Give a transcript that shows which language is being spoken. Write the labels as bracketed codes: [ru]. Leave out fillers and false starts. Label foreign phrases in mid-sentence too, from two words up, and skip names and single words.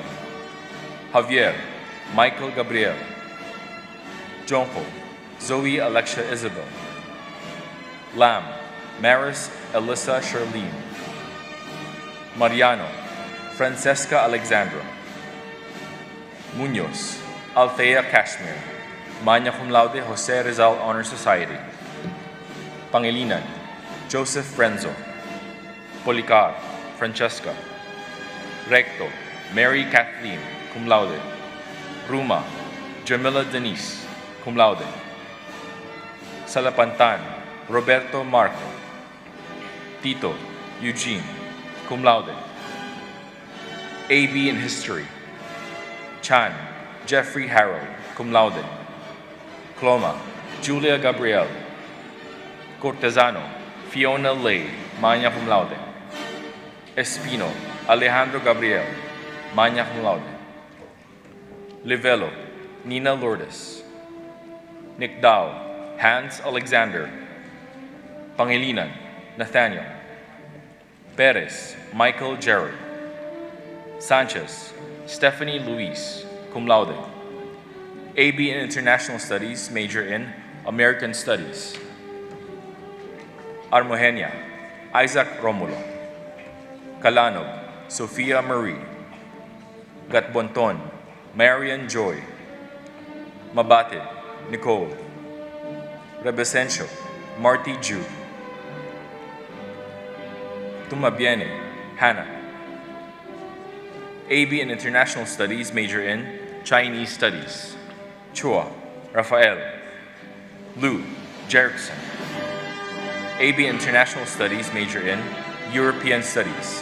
[en] Javier, Michael Gabriel. Jonko, Zoe Alexia Isabel. Lam, Maris Alyssa Charlene. Mariano, Francesca Alexandra. Munoz, Althea Cashmere, [la] magna cum laude [en] Jose Rizal Honor Society. Pangilinan, Joseph Renzo. Policar, Francesca. Recto, Mary Kathleen, [la] cum laude. [en] Ruma, Jamila Denise, [la] cum laude. [en] Salapantan, Roberto Marco. Tito, Eugene, [la] cum laude. [en] AB in History. Chan, Jeffrey Harold, [la] cum laude. [en] Cloma, Julia Gabriel. Cortesano, Fiona Lay, [la] magna cum laude. [en] Espino, Alejandro Gabriel, [la] magna cum laude. [en] Livelo, Nina Lourdes. Nicdao, Hans Alexander. Pangilinan, Nathaniel. Perez, Michael Gerard. Sanchez, Stephanie Luis, [la] cum laude. [en] AB in International Studies, major in American Studies. Armogenia, Isaac Romulo. Calanog, Sophia Marie. Gatbonton, Marian Joy. Mabatid, Nicole. Rebesencio, Marty Jude. Tumabiene, Hannah. AB in International Studies, major in Chinese Studies. Chua, Rafael. Lu, Jerickson. AB International Studies, major in European Studies.